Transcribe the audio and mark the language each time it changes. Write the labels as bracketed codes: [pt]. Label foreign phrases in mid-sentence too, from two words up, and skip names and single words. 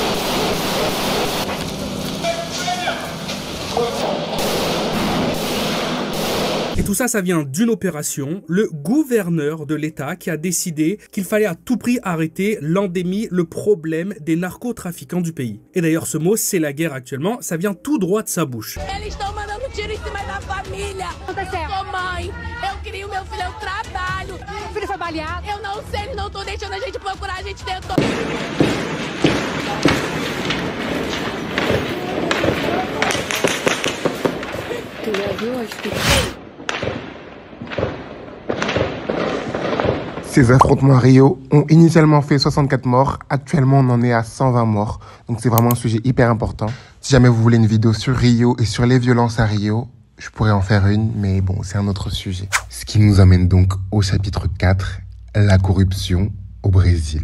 [fr] Et tout ça, ça vient d'une opération, le gouverneur de l'État qui a décidé qu'il fallait à tout prix arrêter l'endémie, le problème des narcotrafiquants du pays. Et d'ailleurs, ce mot, c'est la guerre actuellement, ça vient tout droit de sa bouche. [pt] Eles estão mandando tiro em cima da família. Eu sou mãe, eu crio meu filho, eu trabalho. Meu filho foi baleado? Eu não sei, eles não estão deixando a gente procurar, a gente tentou. Tu já viu? Acho que... [fr] Ces affrontements à Rio ont initialement fait 64 morts. Actuellement, on en est à 120 morts. Donc, c'est vraiment un sujet hyper important. Si jamais vous voulez une vidéo sur Rio et sur les violences à Rio, je pourrais en faire une, mais bon, c'est un autre sujet. Ce qui nous amène donc au chapitre 4, la corruption au Brésil.